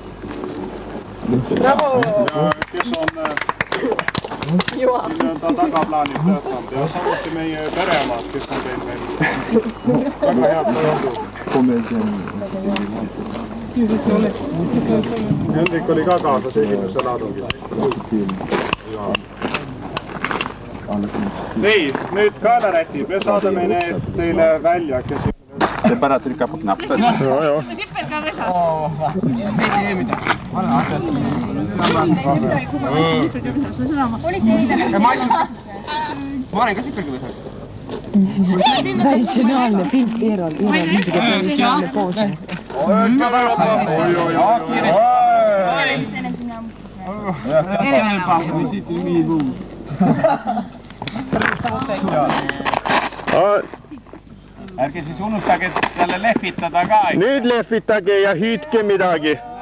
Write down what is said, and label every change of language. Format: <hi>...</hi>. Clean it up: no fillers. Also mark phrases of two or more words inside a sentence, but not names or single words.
<et>Ja kes on tagaplaanid töötanud ja samuti meie peremaad, kes on teinud meil väga head tööd. Hendrik oli ka kaasas esimesel laadungil. Nii, nüüd kaelarätid. Me saadame need teile välja, kes</et> <sv>Det är bara att trycka på knappen.</sv> <et>Ja, ja. Traditionaalne pilt Eerol, Eerol niisugune traditionaalne poos.</et> <sv>Vi sitter ju vid bord.</sv> <et>Ärge siis unustage jälle lehvitada ka. Nüüd lehvitage ja hüüdke midagi.</et>